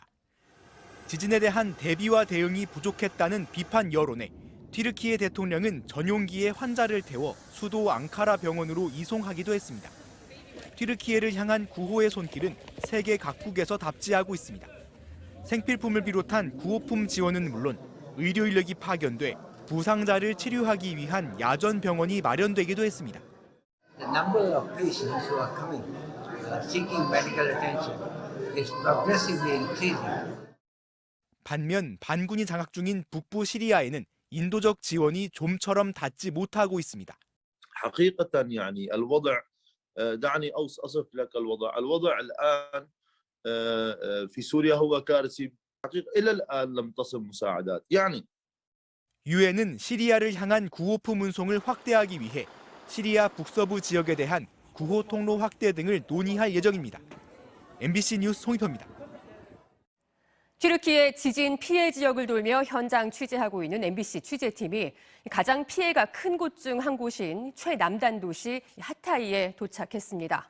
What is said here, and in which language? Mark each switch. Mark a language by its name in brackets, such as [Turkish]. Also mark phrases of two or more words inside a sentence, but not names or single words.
[Korean] 지진에 대한 대비와 대응이 부족했다는 비판 여론에 튀르키예 대통령은 전용기에 환자를 태워 수도 앙카라 병원으로 이송하기도 했습니다. 튀르키예를 향한 구호의 손길은 세계 각국에서 답지하고 있습니다. 생필품을 비롯한 구호품 지원은 물론 의료 인력이 파견돼 부상자를 치료하기 위한 야전 병원이 마련되기도 했습니다. [English] The number of patients who are coming seeking medical attention is progressively increasing. [Korean] 반면 반군이 장악 중인 북부 시리아에는 인도적 지원이 좀처럼 닿지 못하고 있습니다. [Arabic] حقيقة يعني الوضع دعني أصف لك الوضع الآن في سوريا هو كارثي حقيقة إلى الآن لم تصل مساعدات يعني [Korean] 유엔은 시리아를 향한 구호품 운송을 확대하기 위해 시리아 북서부 지역에 대한 구호 통로 확대 등을 논의할 예정입니다. MBC 뉴스 송희표입니다. 튀르키예 지진 피해 지역을 돌며 현장 취재하고 있는 MBC 취재팀이 가장 피해가 큰 곳 중 한 곳인 최남단 도시 하타이에 도착했습니다.